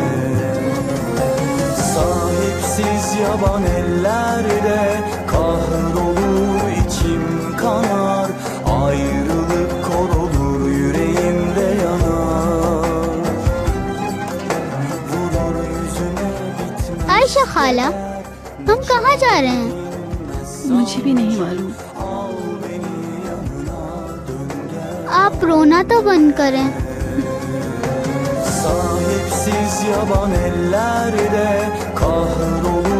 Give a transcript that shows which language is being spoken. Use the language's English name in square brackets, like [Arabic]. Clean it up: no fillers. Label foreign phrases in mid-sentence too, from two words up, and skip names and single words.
[Turkish] Sahipsiz yaban ellerde kahrolur içim kanar. Ayrılık korulur yüreğimde yanar. Vurur yüzüme bitmez. [Hindi] आयशा खाला, हम कहाँ जा रहे हैं? मुझे भी नहीं मालूम। आप रोना तो बंद करें। [Turkish] Sahipsiz yaban ellerde kahrolur